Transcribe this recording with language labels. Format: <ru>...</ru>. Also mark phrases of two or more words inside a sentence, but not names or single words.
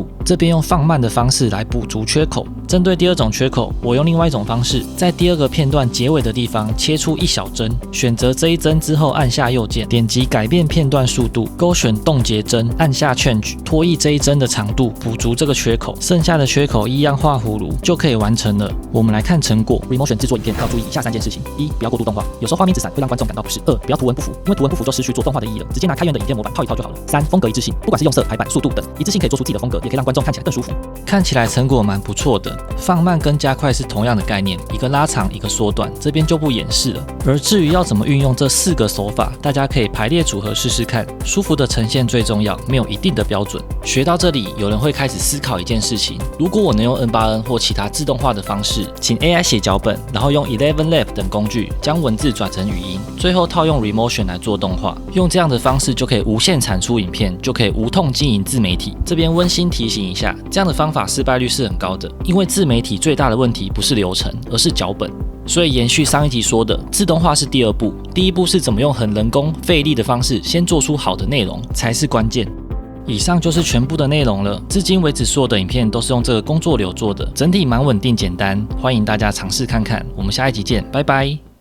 <zh>這邊用放慢的方式來補足缺口。針對第2種缺口，我用另外一種方式，在第2個片段結尾的地方切出1小幀，選擇這一幀之後按下右鍵，點擊改變片段速度，勾選凍結幀，按下 Change， 拖曳這一幀的長度，補足這個缺口。剩下的缺口一樣畫葫蘆就可以完成了。我們來看成果。Remotion 製作影片要注意以下3件事情：一、不要過度動畫，有時候畫面一直閃會讓觀眾感到不適；二、不要圖文不符，因為圖文不符就失去做動畫的意義了，直接拿開源的影片模板套一套就好了；三、風格一致性，不管是用色、排版、速度等，一致性可以做出自己的風格，也可以讓觀眾看起来更舒服。看起来成果蠻不錯的，放慢跟加快是同樣的概念，一個拉長，一個縮短，這邊就不演示了。而至於要怎麼運用這4個手法，大家可以排列組合試試看，舒服的呈現最重要，沒有一定的標準。學到這裡，有人會開始思考一件事情：如果我能用 N8N 或其他自動化的方式，請 AI 寫腳本，然後用 ElevenLabs 等工具將文字轉成語音，最後套用 Remotion 來做動畫，用這樣的方式就可以無限產出影片，就可以無痛經營自媒體。這邊溫馨提醒一下，這樣的方法失敗率是很高的，因為自媒體最大的問題不是流程，而是腳本。所以延續上一集說的，自動化是第2步，第1步是怎麼用很人工費力的方式先做出好的內容才是關鍵。以上就是全部的內容了，至今為止所有的影片都是用這個工作流做的，整體蠻穩定簡單，歡迎大家嘗試看看。我們下一集見，拜拜。</zh>